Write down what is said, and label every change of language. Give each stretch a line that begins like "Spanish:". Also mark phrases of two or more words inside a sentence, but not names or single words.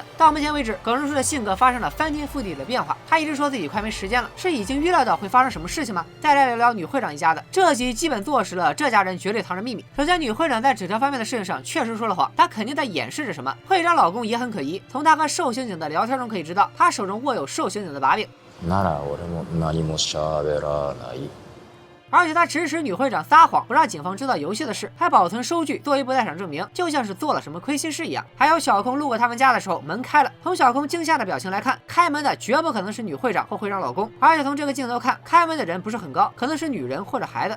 Chinese: 到目前为止，耿直叔的性格发生了翻天覆地的变化，他一直说自己快没时间了，是已经预料到会发生什么事情吗？再来聊聊女会长一家的，这集基本坐实了这家人绝对藏着秘密。首先，女会长在纸条方面的事情上确实说了谎，她肯定在掩饰着什么。会长老公也很可疑，从他和受刑警的聊天中可以知道，他手中握有受刑警的把柄。
Japanese: なら俺も何も喋らない。
Chinese: 而且他指使女会长撒谎，不让警方知道游戏的事，还保存收据作为不在场证明，就像是做了什么亏心事一样。还有小空路过他们家的时候，门开了，从小空惊吓的表情来看，开门的绝不可能是女会长或会长老公。而且从这个镜头看，开门的人不是很高，可能是女人或者孩子。